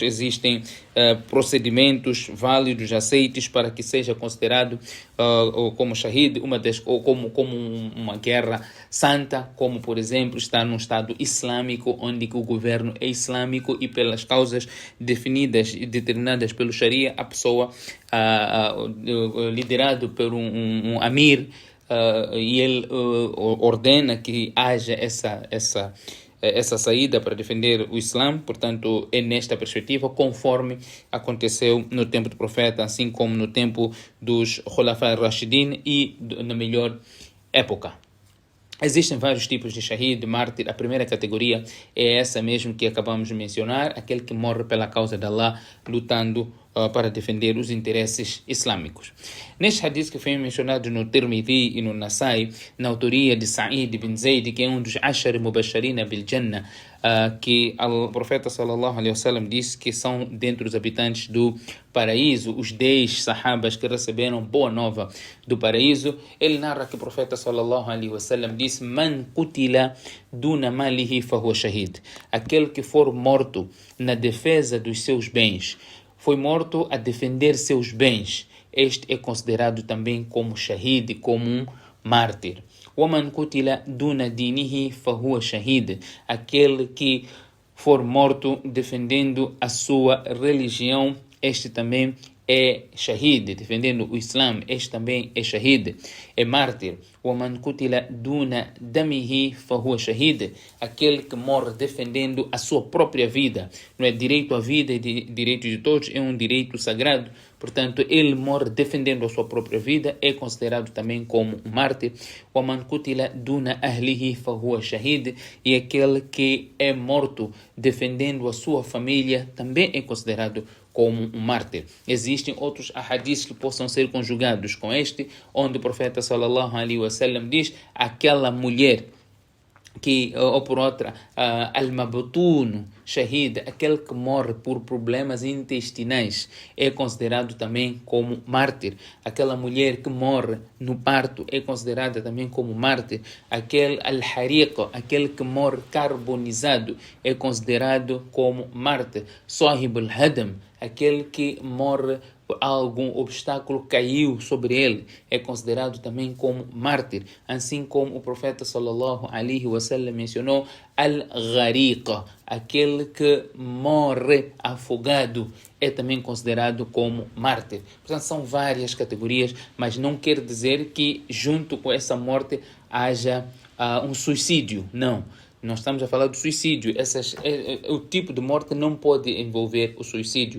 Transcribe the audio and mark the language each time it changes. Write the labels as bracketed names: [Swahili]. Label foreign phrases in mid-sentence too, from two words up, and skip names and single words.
[Portuguese] Existem procedimentos válidos, aceitos, para que seja considerado como shahid, ou como uma guerra santa, como por exemplo estar num Estado islâmico, onde o governo é islâmico e pelas causas definidas e determinadas pelo Sharia, a pessoa liderado por um amir, e ele ordena que haja essa saída para defender o Islã. Portanto, é nesta perspectiva, conforme aconteceu no tempo do profeta, assim como no tempo dos [Arabic] خلفاء الراشدين [Portuguese] e na melhor época. Existem vários tipos de shahid, de mártir. A primeira categoria é essa mesmo que acabamos de mencionar, aquele que morre pela causa de Allah, lutando para defender os interesses islâmicos. Neste hadith que foi mencionado no Tirmidhi e no Nasai, na autoria de Sa'id bin Zayd, que é um dos [Arabic] عشر مبشرين بالجنة, [Portuguese] que o profeta [Arabic] صلى الله عليه وسلم [Portuguese] disse que são dentre os habitantes do paraíso, os 10 sahabas que receberam boa nova do paraíso. Ele narra que o profeta [Arabic] صلى الله عليه وسلم [Portuguese] disse: [Arabic] من قتل دون ماله فهو شهيد. [Portuguese] Aquele que for morto na defesa dos seus bens, foi morto a defender seus bens, este é considerado também como shahid, como um mártir. [Arabic] وَمَنْ قُتِلَ دُونَ دِينِهِ فَهُوَ شَهِيدٌ. [Portuguese] Aquele que for morto defendendo a sua religião, este também é shahid, defendendo o Islã, este também é shahid, é mártir. [Arabic] وَمَنْ قُتِلَ دُونَ دَمِهِ فَهُوَ شَهِيدٌ. [Portuguese] Aquele que morre defendendo a sua própria vida. Não é direito à vida e direito de todos, é um direito sagrado, Portanto, ele morre defendendo a sua própria vida, é considerado também como um mártir. [Arabic] وَمَنْ قُتِلَ دُونَ أَهْلِهِ فَهُوَ شَهِيدٌ. [Portuguese] E aquele que é morto defendendo a sua família também é considerado como um mártir. Existem outros ahadiths que possam ser conjugados com este, onde o profeta [Arabic] صلى الله عليه وسلم [Portuguese] diz: aquela mulher que, ou por outra, [Arabic] المبطون، شهيد, [Portuguese] aquele que morre por problemas intestinais, é considerado também como mártir. Aquela mulher que morre no parto é considerada também como mártir. Aquele al-hariq, aquele que morre carbonizado, é considerado como mártir. [Arabic] صاحب الهدم, [Portuguese] aquele que morre algum obstáculo caiu sobre ele, é considerado também como mártir, assim como o profeta [Arabic] صلى الله عليه وسلم [Portuguese] mencionou al-ghariqa, aquele que morre afogado, é também considerado como mártir. Portanto, são várias categorias, mas não quer dizer que junto com essa morte haja um suicídio, não. Nós estamos a falar do suicídio. O tipo de morte não pode envolver o suicídio.